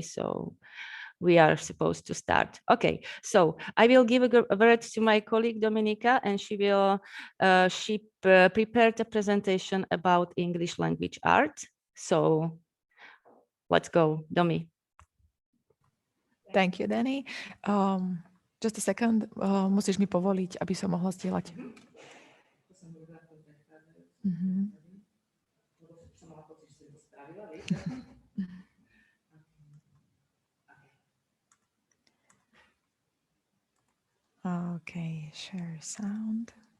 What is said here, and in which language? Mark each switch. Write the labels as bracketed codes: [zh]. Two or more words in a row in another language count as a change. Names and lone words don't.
[en] So we are supposed to start. Okay, so I will give a word to my colleague Dominika, and she prepared a presentation about English language art. So let's go, Domi. Thank you, Danny. Just a second, [sk] musíš mi povoliť, aby som mohla zdieľať. [en] Okay, share sound.